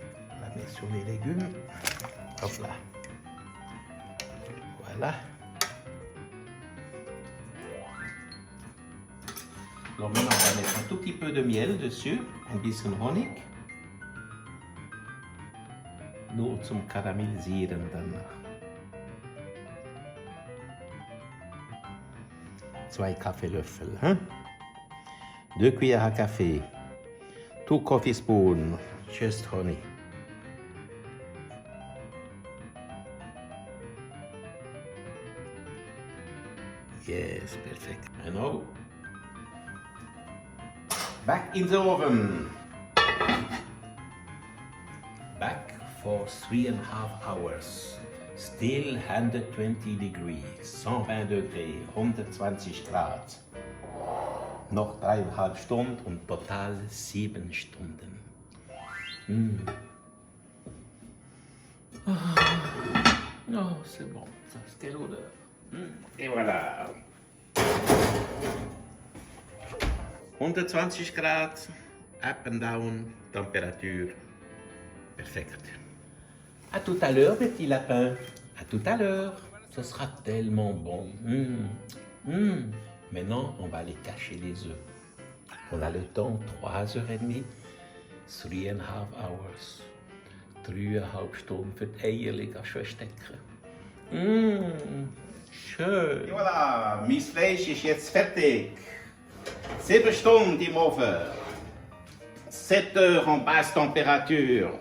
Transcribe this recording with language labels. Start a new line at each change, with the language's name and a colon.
French: On la met sur les légumes. Hop là. Voilà. Alors maintenant, on va mettre un tout petit peu de miel dessus,
German: ein bisschen Honig. Nur zum Karamellisieren danach. 2 Kaffeelöffel. Hein?
French: 2 cuillères à café.
English: 2 coffee spoons. Just honey. Yes, perfect. And now, back in the oven. Back for 3,5 hours. Still 120 degrees,
French: 120 degrés,
German: 120 Grad. Noch 3,5 Stunden und total 7 Stunden.
French: Oh, c'est bon, ça, quelle odeur. Et voilà.
German: 120 Grad,
English: up and down,
French: température perfecte. À tout à l'heure, petit lapin. À tout à l'heure. Ce sera tellement bon. Maintenant, on va aller cacher les œufs. On a le temps, 3h30.
English: 3,5 hours.
German: 3,5 Stunden für die Eierlinge verstecken. Schön.
French: Et voilà,
German: mein Fleisch ist jetzt fertig. 7 Stunden im Ofen.
French: 7 heures en basse température.